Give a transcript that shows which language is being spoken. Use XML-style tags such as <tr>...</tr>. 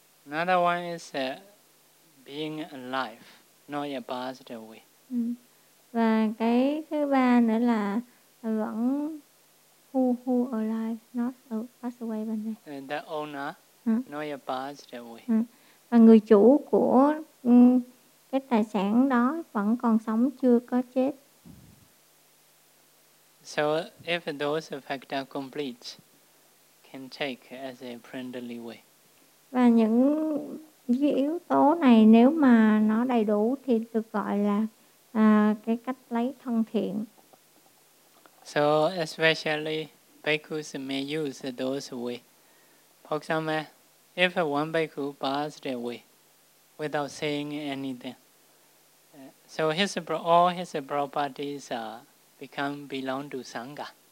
<en>Another one is being alive, not a passed away.</en> <vi>Và cái thứ ba nữa là vẫn</vi> <en>who alive, not a passed away. The owner, not a passed away.</en> <vi>Và người chủ của cái tài sản đó vẫn còn sống, chưa có chết.</vi> <en>So if those facts are complete, can take as a friendly way.</en> <vi>Và những cái yếu tố này nếu mà nó đầy đủ thì được gọi là cái cách lấy thân thiện.</vi> <en>So especially bhikkhus may use those way. For example, if one bhikkhu passed away without saying anything, so all his properties belong to Sangha.</en>